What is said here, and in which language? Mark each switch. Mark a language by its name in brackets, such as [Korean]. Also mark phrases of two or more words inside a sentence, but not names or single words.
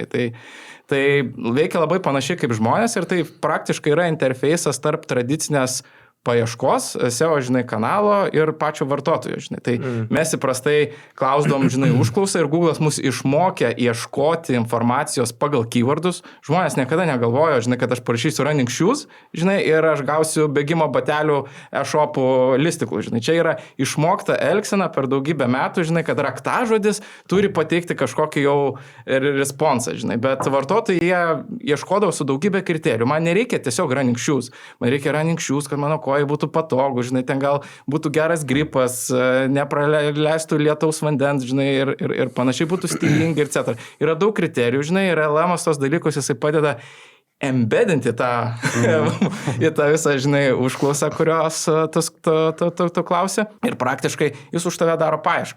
[Lithuanian] Tai veikia labai panašiai kaip žmonės ir tai praktiškai yra interfeisas tarp tradicinės paieškos, SEO, žinai, kanalo ir pačio vartotojo, žinai. Tai mes įprastai klausdom, žinai, užklausą ir Google'as mus išmokė ieškoti informacijos pagal keywordus. Žmonės niekada negalvojo, žinai, kad aš parašysiu [English] running shoes, [Lithuanian] žinai, ir aš gausiu bėgimo batelių e-shopų listiklų, žinai. Čia yra išmokta elgsena per daugybę metų, žinai, kad raktažodis turi pateikti kažkokį jau responsą, žinai. Bet vartotojai jie ieškodavo su daugybė kriterijų. Man nereikia tiesiog [English] running shoes. [Lithuanian] Man reikia [English] running shoes, [Lithuanian] kad mano būtų patogu, žinai, ten gal būtų geras gripas, nepraleistų lietaus vandens, žinai, ir panašiai būtų stilingi ir etc. Yra daug kriterijų, žinai, ir LLM'as tos dalykus jisai padeda embedinti į tą visą, žinai, užklausą, kurios tu klausi, ir praktiškai jis už tave daro paiešką.